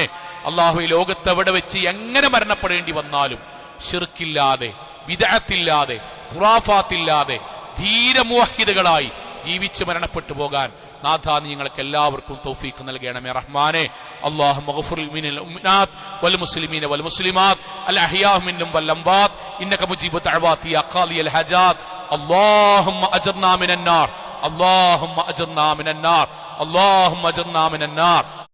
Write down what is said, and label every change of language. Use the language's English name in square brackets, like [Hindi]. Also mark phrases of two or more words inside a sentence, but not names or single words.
[Malayalam] അള്ളാഹുവേ, ലോകത്തെവിടെ വെച്ച് എങ്ങനെ മരണപ്പെടേണ്ടി വന്നാലും ശിർക്കില്ലാതെ, ബിദ്അത്തില്ലാതെ, ഖുറാഫാത്തില്ലാതെ ധീരമുവഹിദുകളായി ജീവിച്ചു മരണപ്പെട്ടു പോകാൻ നാഥ നീ ഞങ്ങൾക്ക് എല്ലാവർക്കും തൗഫീഖ് നൽകണമേ റഹ്മാനെ. [Arabic] اللهم اغفر للمؤمنات والمسلمين والمسلمات الأحياء منهم والأموات إنك مجيب الدعوات يا قاضي الحاجات. اللهم أجرنا من النار اللهم أجرنا من النار اللهم أجرنا من النار